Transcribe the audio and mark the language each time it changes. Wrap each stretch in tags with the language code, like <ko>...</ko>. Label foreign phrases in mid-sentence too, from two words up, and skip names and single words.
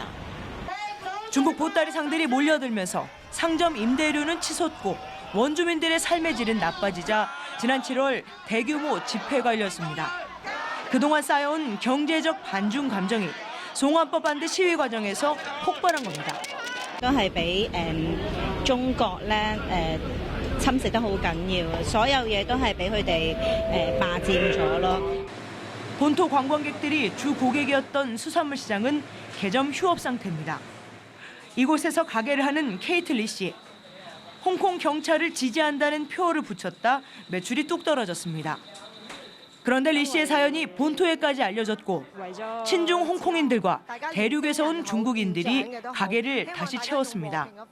<ko>중국 보따리 상들이 몰려들면서 상점 임대료는 치솟고 원주민들의 삶의 질은 나빠지자 지난 7월 대규모 집회가 열렸습니다. 그동안 쌓여온 경제적 반중 감정이 송환법 반대 시위 과정에서 폭발한 겁니다.</ko> <yue>都係俾中國咧侵蝕得好緊要，所有嘢都係俾佢哋霸佔咗咯。</yue> <ko>본토 관광객들이 주 고객이었던 수산물 시장은 개점 휴업 상태입니다. 이곳에서 가게를 하는 케이트 리 씨. 홍콩 경찰을 지지한다는 표어를 붙였다 매출이 뚝 떨어졌습니다. 그런데 리 씨의 사연이 본토에까지 알려졌고 친중 홍콩인들과 대륙에서 온 중국인들이 가게를 다시 채웠습니다.</ko>